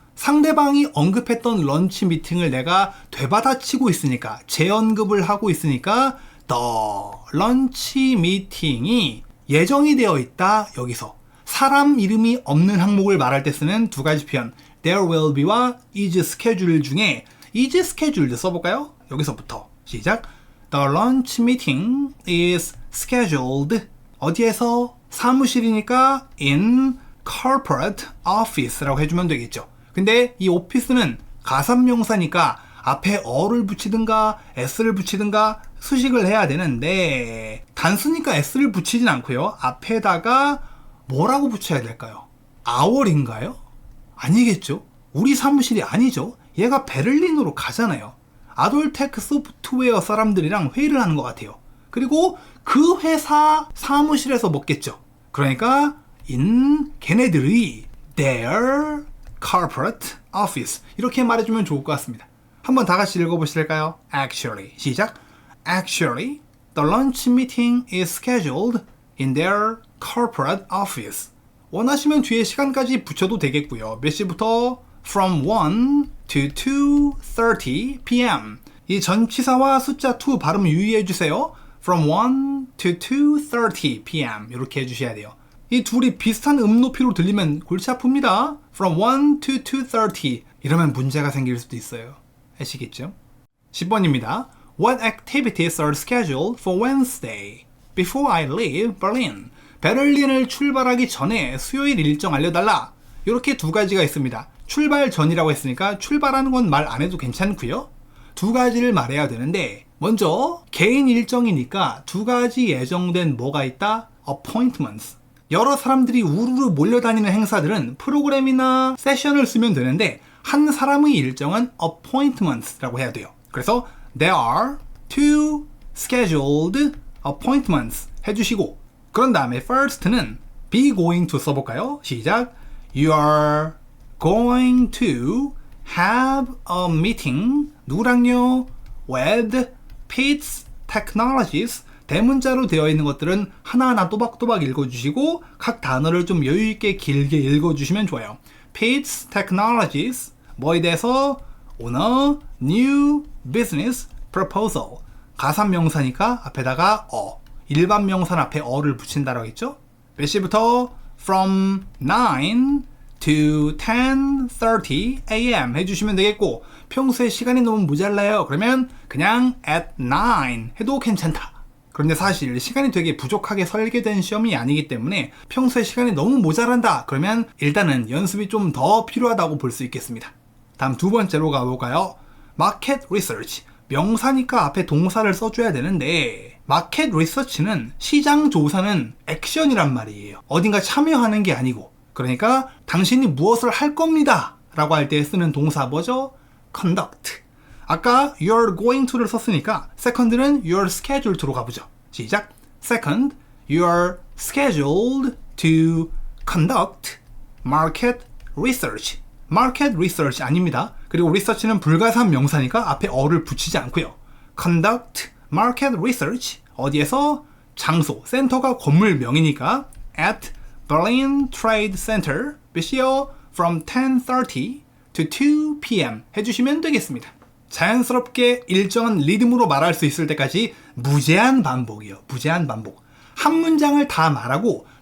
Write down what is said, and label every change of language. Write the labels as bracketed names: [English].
[Korean] 상대방이 언급했던 런치 미팅을 내가 되받아치고 있으니까, 재언급을 하고 있으니까 the 런치 미팅이 예정이 되어 있다. 여기서 사람 이름이 없는 항목을 말할 때 쓰는 2가지 표현 [English] there will be [Korean] 와 [English] is scheduled [Korean] 중에 is scheduled 써볼까요? 여기서부터 시작. [English] The lunch meeting is scheduled. [Korean] 어디에서? 사무실이니까 [English] in corporate office [Korean] 라고 해주면 되겠죠. 근데 이 오피스는 가산명사니까 앞에 어를 붙이든가 s를 붙이든가 수식을 해야 되는데 단수니까 s를 붙이진 않고요. 앞에다가 뭐라고 붙여야 될까요? our인가요? 아니겠죠. 우리 사무실이 아니죠. 얘가 베를린으로 가잖아요. 아돌테크 소프트웨어 사람들이랑 회의를 하는 것 같아요. 그리고 그 회사 사무실에서 먹겠죠. 그러니까 in 걔네들의 [English] their corporate office [Korean] 이렇게 말해주면 좋을 것 같습니다. 한번 다 같이 읽어보실까요? Actually 시작. [English] Actually, the lunch meeting is scheduled in their corporate office. [Korean] 원하시면 뒤에 시간까지 붙여도 되겠고요. 몇 시부터? [English] From 1 to 2:30 p.m. [Korean] 이 전치사와 숫자 2 발음 유의해주세요. [English] From 1 to 2:30 p.m. [Korean] 이렇게 해주셔야 돼요. 이 둘이 비슷한 높이로 들리면 골치 아픕니다. [English] From 1 to 2:30 [Korean] 이러면 문제가 생길 수도 있어요. 아시겠죠? 10번입니다. [English] What activities are scheduled for Wednesday? Before I leave Berlin. [Korean] 베를린을 출발하기 전에 수요일 일정 알려달라. 이렇게 2가지가 있습니다. 출발 전이라고 했으니까 출발하는 건 말 안 해도 괜찮고요. 2가지를 말해야 되는데 먼저 개인 일정이니까 2가지 예정된 뭐가 있다? [English] appointments. [Korean] 여러 사람들이 우르르 몰려다니는 행사들은 프로그램이나 세션을 쓰면 되는데 한 사람의 일정은 appointments라고 해야 돼요. 그래서 [English] there are 2 scheduled appointments [Korean] 해주시고 그런 다음에 [English] first는 be going to [Korean] 써볼까요? 시작. [English] You are going to have a meeting [Korean] 누구랑요? [English] with Pitts Technologies. [Korean] 대문자로 되어 있는 것들은 하나하나 또박또박 읽어주시고 각 단어를 좀 여유있게 길게 읽어주시면 좋아요. Pitts Technologies 뭐에 대해서? [English] on a new business proposal. [Korean] 가산명사니까 앞에다가 일반 명사는 앞에 어를 붙인다라고 했죠? 몇 시부터? [English] From 9 to 10:30 a.m. [Korean] 해주시면 되겠고 평소에 시간이 너무 모자라요. 그러면 그냥 [English] at 9 [Korean] 해도 괜찮다. 그런데 사실 시간이 되게 부족하게 설계된 시험이 아니기 때문에 평소에 시간이 너무 모자란다. 그러면 일단은 연습이 좀 더 필요하다고 볼 수 있겠습니다. 다음 2번째로 가볼까요? Market Research. 명사니까 앞에 동사를 써줘야 되는데 마켓 리서치는 시장 조사는 액션이란 말이에요. 어딘가 참여하는 게 아니고 그러니까 당신이 무엇을 할 겁니다 라고 할 때 쓰는 동사 뭐죠? [English] conduct. [Korean] 아까 [English] you're going to [Korean] 를 썼으니까 second는 [English] you're scheduled to [Korean] 로 가보죠. 시작. [English] Second, you're scheduled to conduct market research. market research [Korean] 아닙니다. 그리고 research는 불가산 명사니까 앞에 어를 붙이지 않고요. [English] conduct market research [Korean] 어디에서? 장소, 센터가 건물명이니까 [English] at Berlin Trade Center [Korean] 몇 시요? [English] From 10:30 to 2 p.m. [Korean] 해주시면 되겠습니다. 자연스럽게 일정한 리듬으로 말할 수 있을 때까지 무제한 반복이요. 무제한 반복. 한 문장을 다 말하고